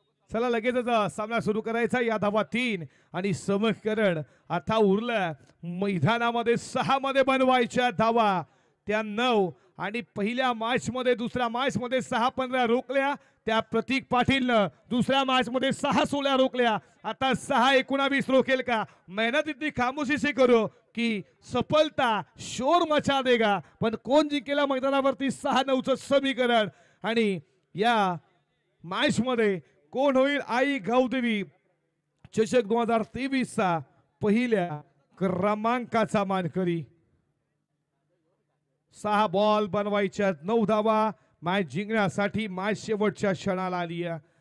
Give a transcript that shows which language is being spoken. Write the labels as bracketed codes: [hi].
[mr] चला लगेचच सामना सुरू करायचा. या धावा 3 आणि समीकरण आता उरलं मैदानामध्ये 6 मध्ये बनवायच्या धावा त्या 9 आणि पहिल्या मॅच मध्ये दुसऱ्या मॅच मध्ये 6-15 रोखल्या त्या प्रतीक पाटीलनं. दुसऱ्या मॅच मध्ये 6 16 रोखल्या. आता 6-19 रोखेल का? [hi] मेहनत इतनी खामोशी से करो की सफलता शोर मचा देगा. [mr] पण कोण जिंकेला मैदानावरती 6-9चं समीकरण. आणि या मॅच मध्ये कोण होईल आई गावदेवी चषक 2023 चा पहिल्या क्रमांकाचा मानकरी. 6 बॉल बनवायच्या 9 धावा. मॅच जिंकण्यासाठी मॅच शेवटच्या क्षणाला आली आहे.